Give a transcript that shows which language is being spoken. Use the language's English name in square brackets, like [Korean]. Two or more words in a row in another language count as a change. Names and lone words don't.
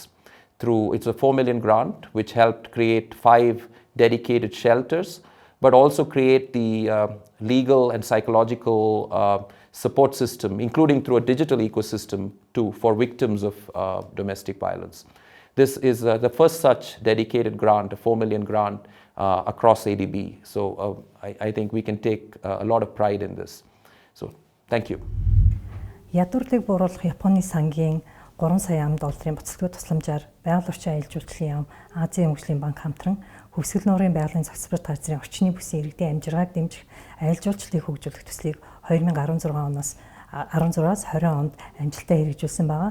[English] It's a 4 million grant, which helped create 5 dedicated shelters, but also create the legal and psychological support system, including through a digital ecosystem for victims of domestic violence. This is the first such dedicated grant, a 4 million grant, across ADB. So I think we can take a lot of pride in this. So thank you. [Mongolian] Ядуурлыг бууруулах Японы сангийн 3 сая ам долларын буцалтгүй тусламжаар байгаль орчин аялал жуулчлалын яам Азийн хөгжлийн банк хамтран хөвсгөл нуурын байгалийн загсбарт газрын орчны бүсийн иргэдийн амжиргааг дэмжих аялал жуулчлалыг хөгжүүлэх төслийг 2016-аас 20 онд амжилттай хэрэгжүүлсэн байгаа.